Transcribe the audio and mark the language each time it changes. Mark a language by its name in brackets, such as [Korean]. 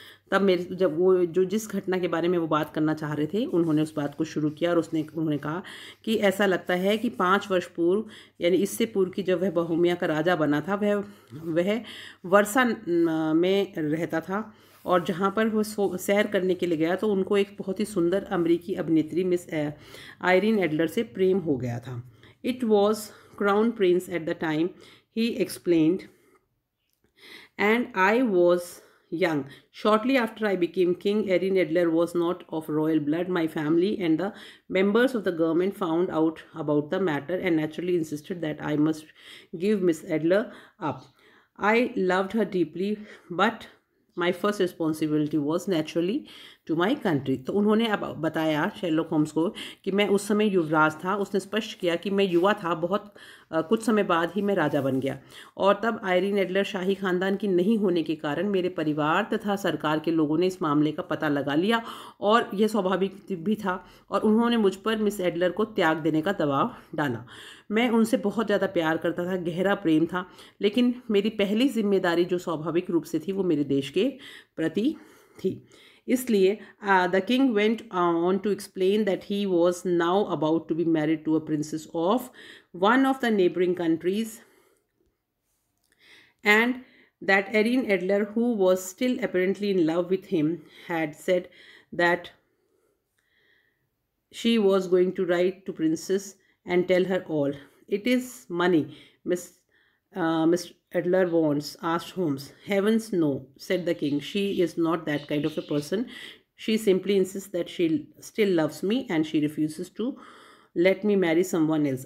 [Hindi] तब मेरे जब वो जो जिस घटना के बारे में वो बात करना चाह रहे थे उन्होंने उस बात को शुरू किया, और उन्होंने कहा कि ऐसा लगता है कि 5 वर्ष पूर्व, यानी इससे पूर्व की जब वह बोहेमिया का राजा बना था, वह वर्षा में रहता था, और जहाँ पर वो सैर करने के लिए गया तो उनको एक बहुत ही सुंदर अमेरिकी अभिनेत्री मिस आयरिन एडलर से प्रेम हो गया था। [English] It was crown prince at the time, he explained, and I was young. Shortly after I became king, Erin Adler was not of royal blood. My family and the members of the government found out about the matter and naturally insisted that I must give Miss Adler up. I loved her deeply, but my first responsibility was naturally to my country. [Hindi] तो उन्होंने अब बताया Sherlock Holmes को कि मैं उस समय युवराज था। उसने स्पष्ट किया कि मैं युवा था, बहुत कुछ समय बाद ही मैं राजा बन गया, और तब आयरिन एडलर शाही खानदान की नहीं होने के कारण मेरे परिवार तथा सरकार के लोगों ने इस मामले का पता लगा लिया, और यह स्वाभाविक भी था, और उन्होंने मुझ पर मिस एडलर को त्याग देने का दबाव डाला। मैं उनसे बहुत ज़्यादा प्यार करता था, गहरा प्रेम था, लेकिन मेरी पहली जिम्मेदारी जो स्वाभाविक रूप से थी वो मेरे देश के प्रति थी। [English] इसलिए the king went on to explain that he was now about to be married to a princess of one of the neighbouring countries, and that Erin Adler, who was still apparently in love with him, had said that She was going to write to Princess and tell her all. It is money Miss Adler wants, asked Holmes. Heavens no, said the king. She is not that kind of a person. She simply insists that she still loves me and she refuses to let me marry someone else.